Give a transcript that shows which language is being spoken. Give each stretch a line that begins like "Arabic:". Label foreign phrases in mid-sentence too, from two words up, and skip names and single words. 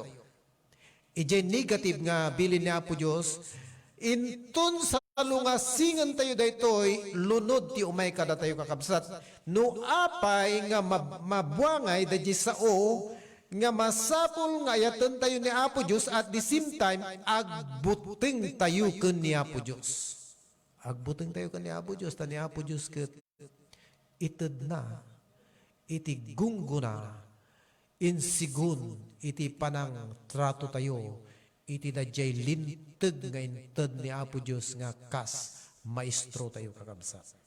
Iloko: Ijay negative nga bilin ni Apo Diyos, inton sa lungasingan tayo daytoy lunod ti umay kada tayo kakabsat no apay nga mabuangay dadyi sao nga masapol nga ayaten tayo ni Apo Dios
English: at the same time
Iloko: agbuteng tayo ken ni Apo Dios. Agbuteng tayo ken ni Apo Dios ta ni Apo Dios ket ited na iti gungguna insigun iti panang trato tayo iti dadyay linteg nga inted ni Apo Dios nga kas maestro tayo kakabsat.